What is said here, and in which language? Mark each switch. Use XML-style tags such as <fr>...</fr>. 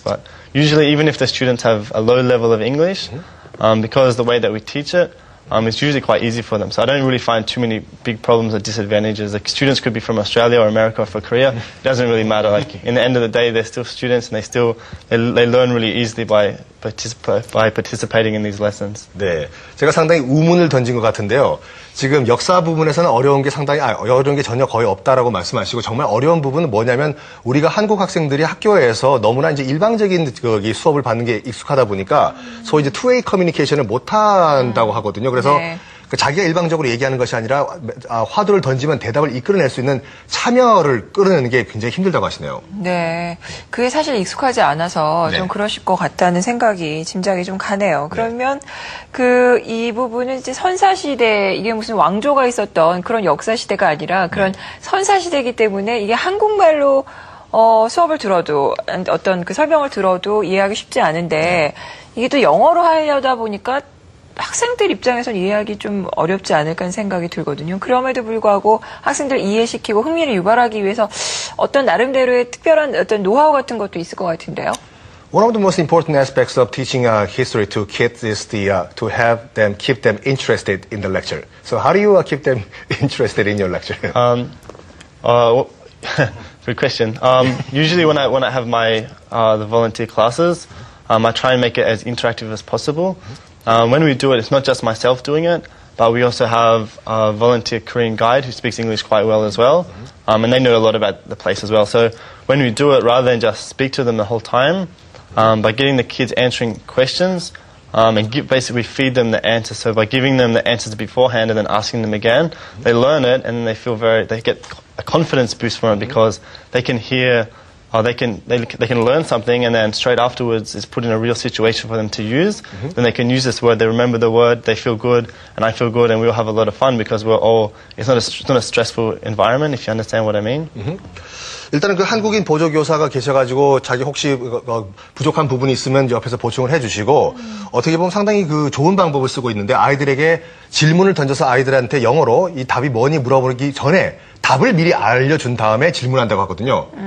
<en>But usually, even if the students have a low level of English, because the way that we teach it, it's usually quite easy for them. So I don't really find too many big problems or disadvantages. Like students could be from Australia or America or for Korea. It doesn't really matter. Like in the end of the day, they're still students and they learn really easily by participating in these lessons.</en> <ko>네, 제가 상당히 우문을 던진 것 같은데요. 지금 역사 부분에서는 어려운 게 어려운 게 전혀 거의 없다라고 말씀하시고 정말 어려운 부분은 뭐냐면 우리가 한국 학생들이 학교에서 너무나 이제 일방적인 수업을 받는 게 익숙하다 보니까 소위 이제 투웨이 커뮤니케이션을 못 한다고 하거든요. 그래서 자기가 일방적으로 얘기하는 것이 아니라 화두를 던지면 대답을 이끌어낼 수 있는 참여를 끌어내는 게 굉장히 힘들다고 하시네요. 네. 그게 사실 익숙하지 않아서 좀 그러실 것 같다는 생각이 짐작이 좀 가네요. 그러면 이 부분은 이제 선사시대, 이게 무슨 왕조가 있었던 그런 역사시대가 아니라 그런 선사시대이기 때문에 이게 한국말로 수업을 들어도 어떤 그 설명을 들어도 이해하기 쉽지 않은데 이게 또 영어로 하려다 보니까 학생들 입장에서는 이해하기 좀 어렵지 않을까 하는 생각이 들거든요. 그럼에도 불구하고 학생들 이해시키고 흥미를 유발하기 위해서 어떤 나름대로의 특별한 어떤 노하우 같은 것도 있을 것 같은데요.</ko> <en>One of the most important aspects of teaching history to kids is to keep them interested in the lecture. So how do you keep them interested in your lecture? Good question. Usually when I have my the volunteer classes, I try and make it as interactive as possible. When we do it, it's not just myself doing it, but we also have a volunteer Korean guide who speaks English quite well as well, and they know a lot about the place as well. So when we do it, rather than just speak to them the whole time, by getting the kids answering questions, and basically feed them the answers. So by giving them the answers beforehand and then asking them again, they learn it and they get a confidence boost from it because they can hear. They can learn something and then straight afterwards is put in a real situation for them to use. Then they can use this word. They remember the word. They feel good, and I feel good, and we all have a lot of fun because it's not a stressful environment. If you understand what I mean.</en> <ko>일단은 그 한국인 보조교사가 계셔가지고 자기 혹시 부족한 부분이 있으면 옆에서 보충을 해주시고 어떻게 보면 상당히 그 좋은 방법을 쓰고 있는데 아이들에게 질문을 던져서 아이들한테 영어로 이 답이 뭐니 물어보기 전에 답을 미리 알려준 다음에 질문한다고 하거든요.</ko>